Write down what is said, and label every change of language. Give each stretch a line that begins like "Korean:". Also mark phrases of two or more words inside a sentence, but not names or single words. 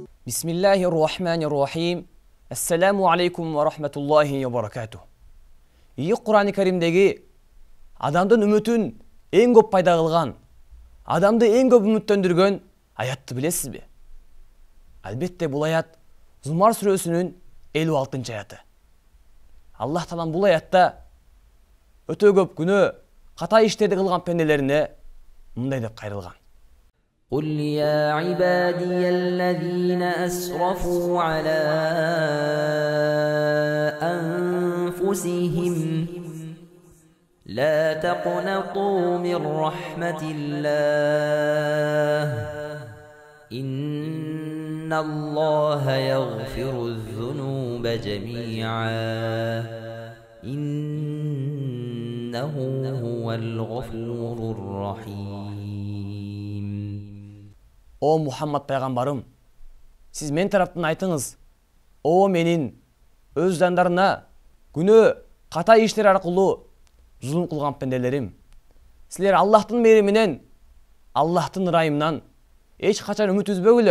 Arabic: بسم الله الرحمن الرحيم. السلام عليكم ورحمة الله وبركاته.
Kyrgyz: Qur'an-ы Karimdegi adamdын үмүтүн эң көп пайда кылган, адамды эң көп үмүттөндүргөн аятты билесизби? Албетте бул аят Зумар сүрөсүнүн 56 аяты. Аллах Таалам бул аятта өтө көп күнөө ката иштерди кылган пенделерине мындай деп кайрылган.
Arabic: قل يا عبادي الذين أسرفوا على أنفسهم لا تقنطوا من رحمة الله إن الله يغفر الذنوب جميعا إنه هو الغفور الرحيم.
Kyrgyz: О Мухаммад пайгамбарым, сиз мен тараптан айтыңыз, о менин өз жандарына күнөө ката иштер аркылуу зулум кылган пенделерим, силер Аллахтын мээриминен, Аллахтын ырайымынан эч качан үмүт үзбөгүлө.